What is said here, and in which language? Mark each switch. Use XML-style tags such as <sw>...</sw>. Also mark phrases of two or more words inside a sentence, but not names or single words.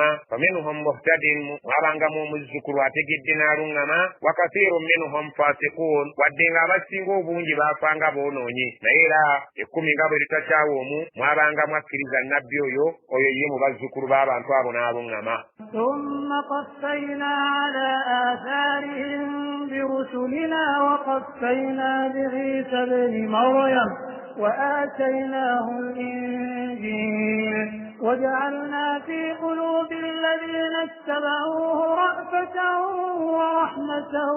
<ar>فمنهم مهتد,</ar> <lg>mwabangamu omuzzukulu ategedde n'aluŋŋama.</lg> <ar>وكثير منهم فاسقون,</ar> <lg>wadde nga abasinga obungi baafanga boonoonye, naye era 10 nga bwe litakyawa omu mwabangamu akkiriza nabbi oyo ye mu bazzukulu b'abantu abo n'aluŋŋama.</lg> <ar>ثم قفينا على آثارهم برسلنا وقفينا بعيسى ابن مريم وآتيناه الإنجيل وجعلنا في قلوب الذين اتبعوه رأفة ورحمة</ar>